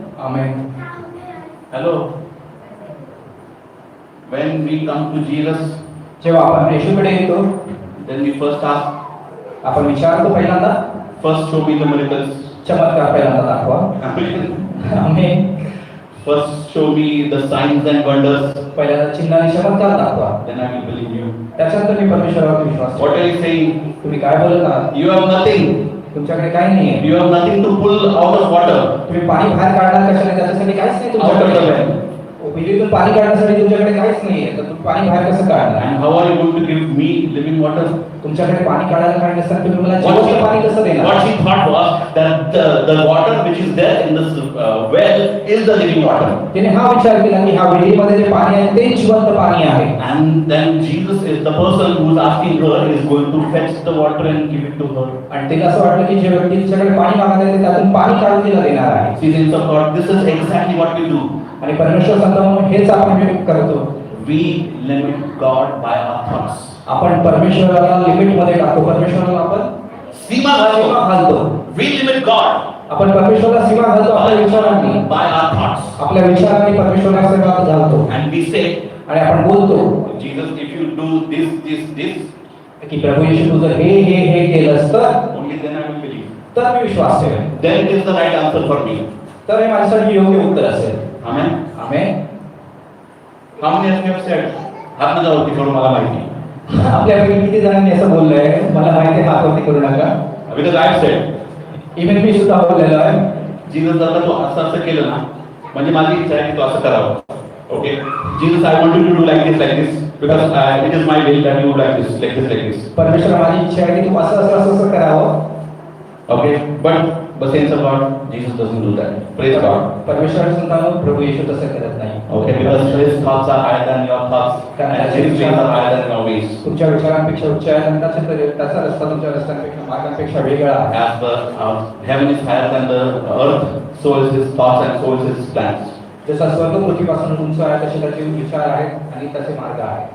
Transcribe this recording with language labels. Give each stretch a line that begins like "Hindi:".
Marathi: Amen.
English: Hello. When we come to Jesus,
Marathi: जेव्हा आपण येशूकडे येतो,
English: then we first ask,
Marathi: आपण विचारतो पहिल्यांदा,
English: first show me the miracles.
Marathi: चमत्कार पहिल्यांदा दाखवा. आमेन.
English: First show me the signs and wonders.
Marathi: पहिल्यांदा चिन्ह आणि चमत्कार दाखवा.
English: Then I will believe you.
Marathi: त्याच्यानंतर मी परमेश्वरावर विश्वास
English: What
Marathi: ठेवेन.
English: are you saying?
Marathi: तुम्ही काय बोलत आहात?
English: You have nothing.
Marathi: तुमच्याकडे काही नाहीये.
English: You have nothing to pull out of water.
Marathi: तुम्ही पाणी बाहेर काढणार कशाने? त्याच्यासाठी काहीच नाही
English: Out of the
Marathi: तुमच्याकडे.
English: well.
Marathi: विहिरीतून पाणी काढण्यासाठी तुमच्याकडे काहीच नाहीये, तर तुम्ही पाणी बाहेर कसं काढणार?
English: And how are you going to give me living water?
Marathi: तुमच्याकडे पाणी काढायला काही नसताना तुम्ही मला जिवंत पाणी कसं
English: What
Marathi: देणार?
English: she thought was that the water which is there in this well is the living water.
Marathi: तिने हा विचार केला की हा विहिरीमध्ये जे पाणी आहे ते जिवंत पाणी आहे.
English: And then Jesus is the person who is asking her is going to fetch the water and give it to her.
Marathi: आणि तिला असं वाटलं की जे व्यक्ती तिच्याकडे पाणी मागत आहे ते त्यातून पाणी काढून तिला देणार आहे.
English: See, saints of God, this is exactly what we do.
Marathi: आणि परमेश्वर सांगतो म्हणून हेच आपण करतो.
English: We limit God by our thoughts.
Marathi: आपण परमेश्वराला लिमिट मध्ये टाकतो. परमेश्वराला आपण सीमा सीमा घालतो.
English: We limit God
Marathi: आपण परमेश्वराला सीमा घालतो आपल्या विचारांनी,
English: by our thoughts.
Marathi: आपल्या विचारांनी परमेश्वराला सीमा घालतो.
English: And we say,
Marathi: आणि आपण बोलतो
English: Jesus, if you do this,
Marathi: की प्रभू येशू तू जर हे केलंस तर
English: only then I will believe.
Marathi: तर मी विश्वास ठेवेन.
English: Then it is the right answer for me.
Marathi: तर हे माझ्यासाठी योग्य उत्तर असेल.
English: Amen.
Marathi: Amen.
English: How many of you have said,
Marathi: हात नका वरती करू, मला माहिती. आपल्यापैकी किती जणांनी असं बोललंय, मला माहिती आहे हात वरती करू नका.
English: Because I have said,
Marathi: even मी सुद्धा बोललेलो आहे. Jesus जर तू असं केलं ना, म्हणजे माझी इच्छा आहे की तू असं करावं.
English: Okay. Jesus, I want you to do like this, because it is my will that you do like this.
Marathi: परमेश्वर माझी इच्छा आहे की तू असं करावं.
English: Okay. But saints of God, Jesus doesn't do that. Praise God.
Marathi: परमेश्वर संतानो प्रभू येशू तसं करत नाही.
English: Okay. Because his thoughts are higher than your thoughts, and his ways are higher than your ways.
Marathi: तुमच्या विचारांपेक्षा उच्च आहे आणि त्याचा रस्ता तुमच्या रस्त्यांपेक्षा मार्गांपेक्षा वेगळा आहे.
English: As the heaven is higher than the earth, so is his thoughts and so is his plans.
Marathi: जसा स्वर्ग पृथ्वीपासून उंच आहे तसे त्याचे विचार आहेत आणि त्याचे मार्ग आहेत.